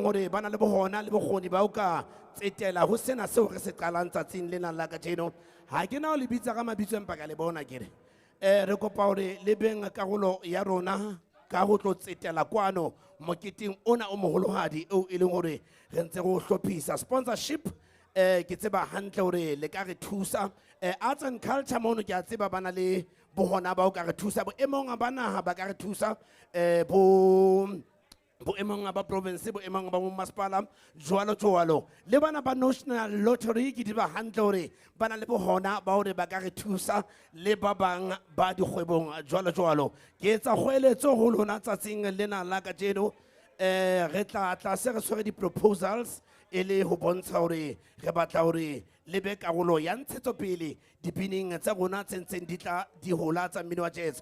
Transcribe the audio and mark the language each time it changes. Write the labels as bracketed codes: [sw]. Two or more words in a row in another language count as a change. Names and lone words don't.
[st] hore bana le bohona le bogoni ba o ka tsetela ho sena seo re se qalang tsatsing lena la ka tjeno ha ke na o lebitsa ka mabitso empa ka le bona kere re kopa hore le beng karolo ya rona ka ho tlo tsetela kwano moketeng ona o moholohadi eo e leng hore re ntse go hlophisa sponsorship ke tseba hantle hore le ka re thusa [en] arts and culture [st] mono ke a tseba bana le bohona ba o ka re thusa bo emong ba naha ba ka re thusa bo emong ba province bo emong ba masepala jwalo le bana ba national lottery ke di ba hantle hore bana le bohona ba hore ba ka re thusa le ba bang ba dikgwebong jwalo ke etsa kgoeletso ho lona tsatsing lena la ka jeno re tla se re tshwere di proposals e le ho bontsha hore re batla hore le be karolo ya ntshetsopele dipineng tsa rona tse ntseng di tla di hola tsa mmino wa jazz.